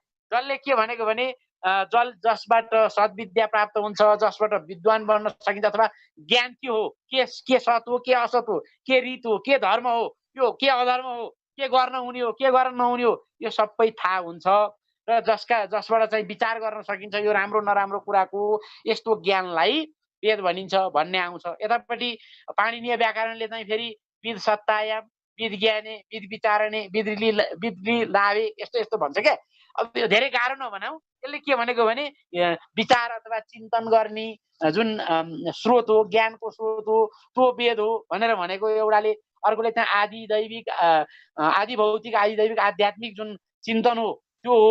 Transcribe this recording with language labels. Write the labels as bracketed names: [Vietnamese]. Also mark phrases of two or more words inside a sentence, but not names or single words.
[Nepali] जसले के भनेको भने जसबाट सद्विद्या प्राप्त हुन्छ, जसबाट विद्वान बन्न सकिन्छ, अथवा ज्ञान के हो, के सत हो, के असत हो, के रीत हो, के धर्म हो, यो के अधर्म हो, के गर्न हुने हो, के गर्न नहुने हो, यो सबै थाहा हुन्छ। र जसबाट चाहिँ विचार गर्न सकिन्छ यो राम्रो नराम्रो कुराको, यस्तो ज्ञानलाई वेद भनिन्छ भन्ने आउँछ। यतापट्टि पाणिनीय व्याकरणले चाहिँ फेरि [Sanskrit] विद सत्तायाम, विद ज्ञाने, विद विचारणे, विद लाभे [Nepali] यस्तो यस्तो भन्छ क्या। अब यो धेरै गाह्रो नभनाऊ। यसले के भनेको भने विचार अथवा चिन्तन गर्ने जुन स्रोत हो, ज्ञानको स्रोत हो, त्यो वेद हो भनेर भनेको एउटाले। अर्कोले चाहिँ आदि दैविक, आदि भौतिक, आदि दैविक, आध्यात्मिक जुन चिन्तन हो त्यो हो।